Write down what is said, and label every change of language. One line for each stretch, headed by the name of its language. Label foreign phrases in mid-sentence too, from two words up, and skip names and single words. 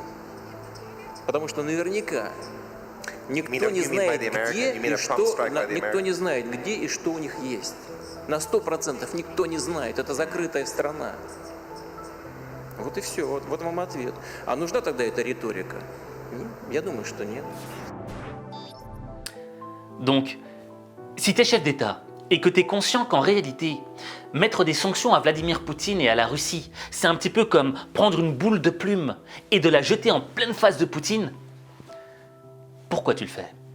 Russian: Потому что наверняка никто не знает, где и что, никто не знает, где и что у них есть. На 100% никто не знает. Это закрытая страна. Вот и все. Вот вам ответ. А нужна тогда эта риторика? Нет, я думаю, что нет.
French: Donc, si tu es chef d'État et que tu es conscient qu'en réalité, mettre des sanctions à Vladimir Poutine et à la Russie, c'est un petit peu comme prendre une boule de plume et de la jeter en pleine face de Poutine, pourquoi tu le fais?